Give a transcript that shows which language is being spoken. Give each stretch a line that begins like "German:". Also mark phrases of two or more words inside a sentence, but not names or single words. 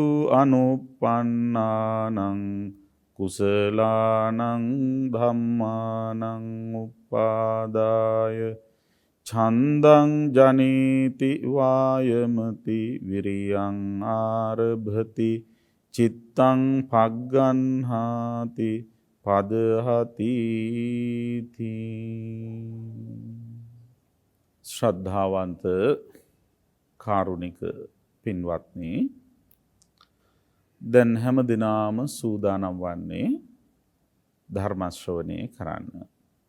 Pali: අනුප්පන්නානං කුසලානං ධම්මානං උපාදාය ඡන්දං ජනේති වායමති විරියං ආරභති චිත්තං පග්ගන්හාති පදහති
Sinhala: ශ්‍රද්ධාවන්ත කාරුණික පින්වත්නි දැන් හැම දිනාම සූදානම් වන්නේ ධර්ම ශ්‍රවණය කරන්න